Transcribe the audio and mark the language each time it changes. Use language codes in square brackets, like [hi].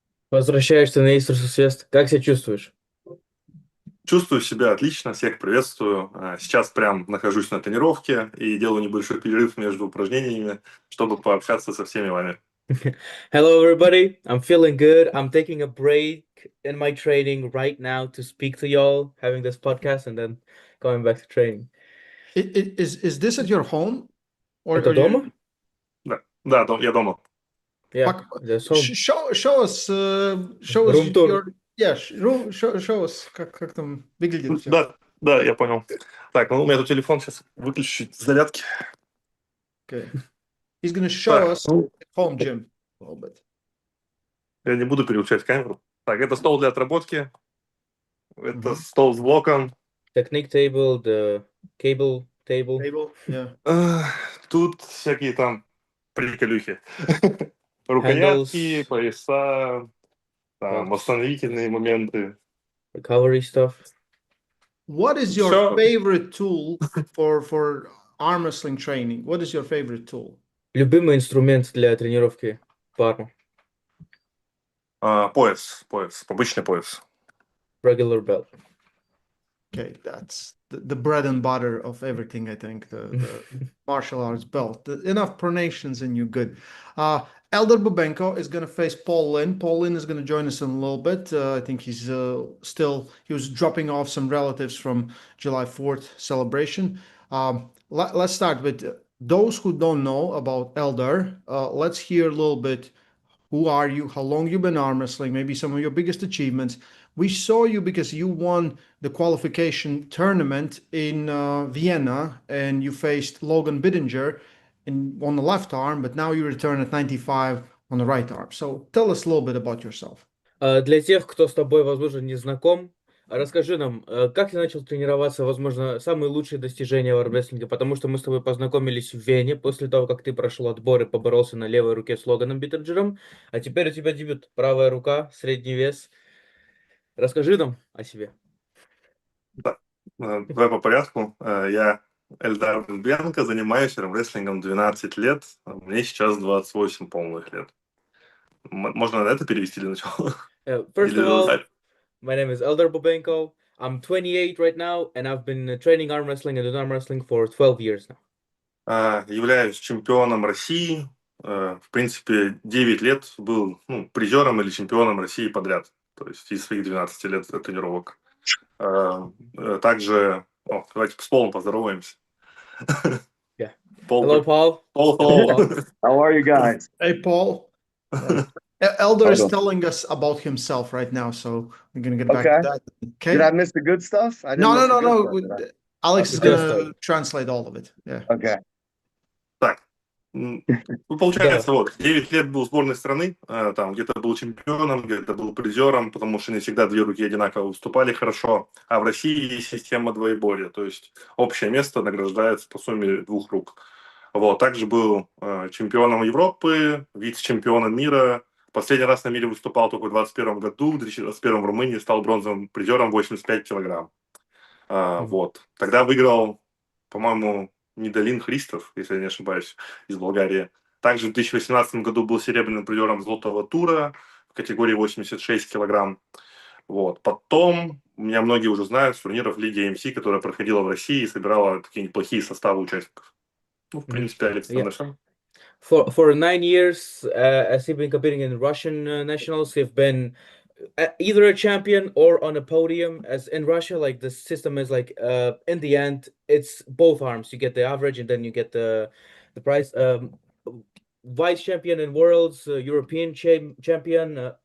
[ru] Возвращаешься на Истер существ. Как себя чувствуешь? Чувствую себя отлично, всех приветствую. Сейчас прям нахожусь на тренировке и делаю небольшой перерыв между упражнениями, чтобы пообщаться со всеми вами. [en] Hello, everybody. I'm feeling good. I'm taking a break in my training right now to speak to y'all, having this podcast, and then going back to training. Is this at your home? [ru] Это дома? Да, я дома. [en] Yeah, that's home. Show us Room tour. your show us [ru] как там выглядит все. Да, я понял. Так, ну у меня тут телефон, сейчас выключу чуть зарядки. [en] Okay. He's gonna show us home gym a little bit. [ru] Я не буду переключать камеру. Так, это стол для отработки. Это стол с блоком. [en] Technique table, the cable table. Yeah. [ru] Тут всякие там приколюхи. Рукоятки, пояса, там, восстановительные моменты. [en] Recovery stuff. What is your favorite tool for arm wrestling training? What is your favorite tool? [ru] Любимый инструмент для тренировки по арму? Пояс, обычный пояс. [en] Regular belt. Okay, that's the bread and butter of everything, I think, the martial arts belt. Enough pronations and you're good. Eldar Bubenko is going to face Paul Linn. Paul Linn is going to join us in a little bit. I think he was dropping off some relatives from July 4th celebration. Let's start with those who don't know about Eldar. Let's hear a little bit. Who are you? How long you been arm wrestling? Maybe some of your biggest achievements. We saw you because you won the qualification tournament in Vienna and you faced Logan Bittinger on the left arm, but now you return at 95 on the right arm. So tell us a little bit about yourself. [ru] Для тех, кто с тобой, возможно, не знаком, расскажи нам, как ты начал тренироваться, возможно, самые лучшие достижения в армрестлинге, потому что мы с тобой познакомились в Вене после того, как ты прошел отбор и поборолся на левой руке с Логаном Биттенджером, а теперь у тебя дебют, правая рука, средний вес. Расскажи нам о себе. Да, давай по порядку. Я Эльдар Бубенко, занимаюсь армрестлингом 12 лет, мне сейчас 28 полных лет. Можно на это перевести для начала? [en] First of all, my name is Eldar Bubenko. I'm 28 right now, and I've been training arm wrestling and doing arm wrestling for 12 years now. [ru] Являюсь чемпионом России. В принципе, 9 лет был призером или чемпионом России подряд. То есть из своих 12 лет тренировок. Также, давайте с Полом поздороваемся. [en] Yeah. Hello, Paul. Paul. How are you guys? Hey, Paul. Eldar is telling us about himself right now, so we're gonna get back to that. Okay. Did I miss the good stuff? No. Alex is gonna translate all of it. Yeah. Okay. [ru] Так. Получается, 9 лет был в сборной страны, там где-то был чемпионом, где-то был призером, потому что не всегда две руки одинаково выступали хорошо, а в России есть система двоеборья, то есть общее место награждается по сумме 2 рук. Также был чемпионом Европы, вице-чемпионом мира. Последний раз на мире выступал только в 2021 году, в 2021 в Румынии стал бронзовым призером 85 килограмм. Тогда выиграл, по-моему, Лinn Христов, если я не ошибаюсь, из Болгарии. Также в 2018 году был серебряным призером золотого тура в категории 86 килограмм. Потом, меня многие уже знают, с турниров Лиги АМС, которая проходила в России и собирала такие неплохие составы участников. В принципе, Алекс, [en] For 9 years, as he's been competing in Russian nationals, he's been either a champion or on a podium. As in Russia, like the system is like in the end, it's both arms. You get the average, and then you get the prize. Vice champion in worlds, European champion.